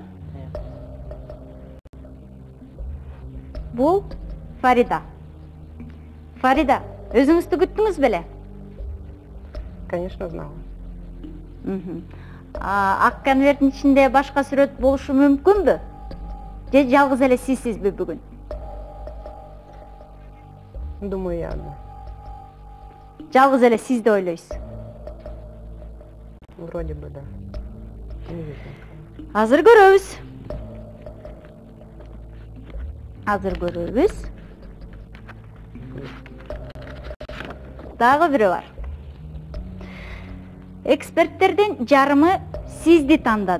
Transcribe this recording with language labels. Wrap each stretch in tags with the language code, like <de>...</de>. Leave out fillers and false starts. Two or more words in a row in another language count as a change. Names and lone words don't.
<ky>Бул Фарида. Фарида, өзүңүздү күттүңүз беле?</ky> <ru>Конечно, знала.</ru> <ky>Ак конверттин ичинде башка сүрөт болушу мүмкүнбү? Же жалгыз эле сизсизби бүгүн?</ky> <ru>Думаю, я одна.</ru> <ky>Жалгыз эле сиз деп ойлойсуз?</ky> <ru>Вроде бы, да.</ru> <ky>Азыр көрөбүз. Азыр көрөбүз. Дагы бири бар. Эксперттердин жарымы сизди тандады.</ky>